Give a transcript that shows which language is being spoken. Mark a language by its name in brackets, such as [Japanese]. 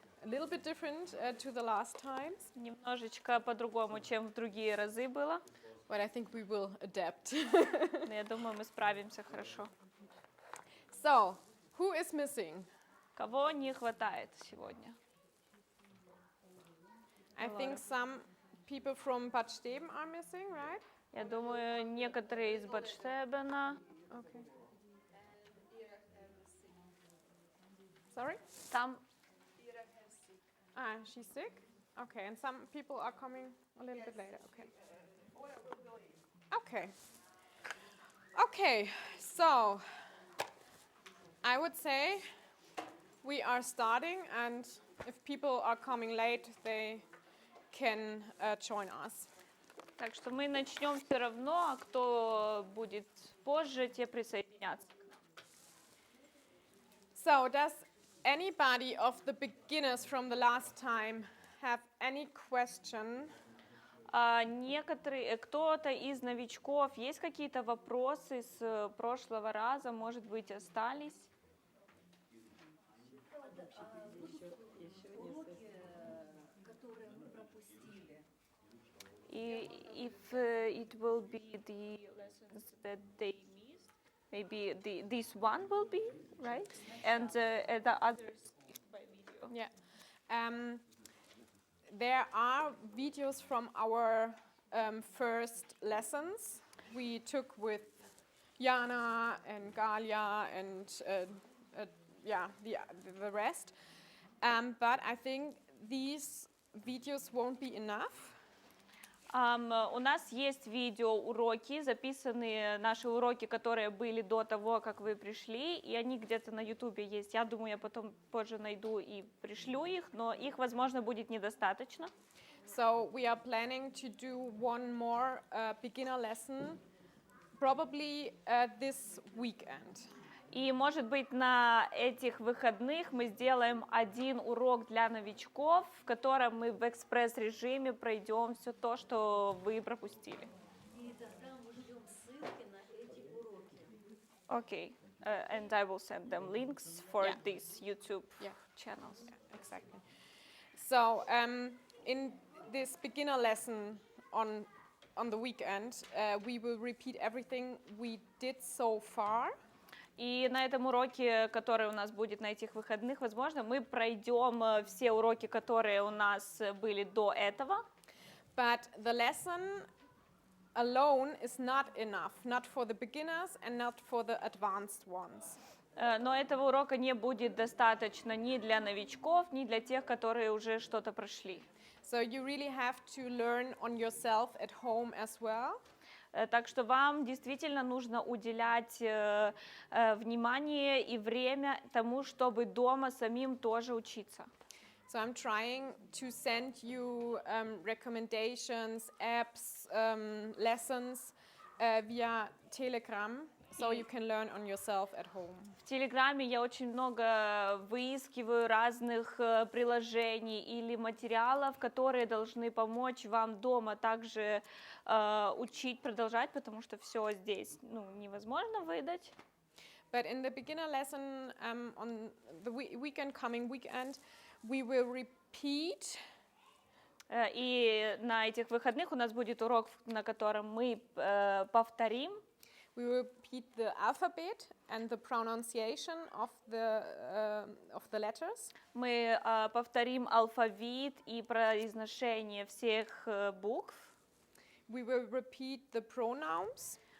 [English] A little bit different to the last times, [Russian] Немножечко по-другому, чем в другие разы было. [English] but I think we will adapt. [Russian] Но я думаю, мы справимся хорошо. [English] So, who is missing? [Russian] Кого не хватает сегодня? [English] I think some people from Bad Steben are missing, right? [Russian] Я думаю, некоторые из Бадштебена. [English] Okay. Sorry? [Russian] Там [English] Ah, she's sick? Okay, and some people are coming a little bit later. Okay. Okay. Okay, so I would say we are starting, and if people are coming late, they can join us. [Russian] Так что мы начнем все равно, а кто будет позже, те присоединятся. [English] So, does anybody of the beginners from the last time have any question? [Russian] Некоторые, кто-то из новичков, есть какие-то вопросы с прошлого раза, может быть, остались? [English] If it will be the lessons that they missed, maybe this one will be, right? And the others by video. Yeah. There are videos from our first lessons we took with Jana and Galia and the rest. But I think these videos won't be enough. [Russian] У нас есть видеоуроки, записанные наши уроки, которые были до того, как вы пришли, и они где-то на YouTube есть. Я думаю, я потом позже найду и пришлю их, но их, возможно, будет недостаточно. [English] So we are planning to do one more beginner lesson, probably this weekend. [Russian] И, может быть, на этих выходных мы сделаем один урок для новичков, в котором мы в экспресс-режиме пройдем все то, что вы пропустили. И тогда мы ждем ссылки на эти уроки. [English] Okay, and I will send them links for these YouTube channels. Yeah, exactly. So in this beginner lesson on the weekend, we will repeat everything we did so far. [Russian] И на этом уроке, который у нас будет на этих выходных, возможно, мы пройдем все уроки, которые у нас были до этого. [English] But the lesson alone is not enough, not for the beginners and not for the advanced ones. [Russian] Но этого урока не будет достаточно ни для новичков, ни для тех, которые уже что-то прошли. [English] So you really have to learn on yourself at home as well. [Russian] Так что вам действительно нужно уделять внимание и время тому, чтобы дома самим тоже учиться. [English] So I'm trying to send you recommendations, apps, lessons via Telegram, so you can learn on yourself at home. [Russian] В Телеграме я очень много выискиваю разных приложений или материалов, которые должны помочь вам дома также учить, продолжать, потому что все здесь невозможно выдать. [English] But in the beginner lesson on the coming weekend, we will repeat. [Russian] И на этих выходных у нас будет урок, на котором мы повторим. [English] We will repeat the alphabet and the pronunciation of the letters. [Russian] Мы повторим алфавит и произношение всех букв. [English] We will repeat the pronouns.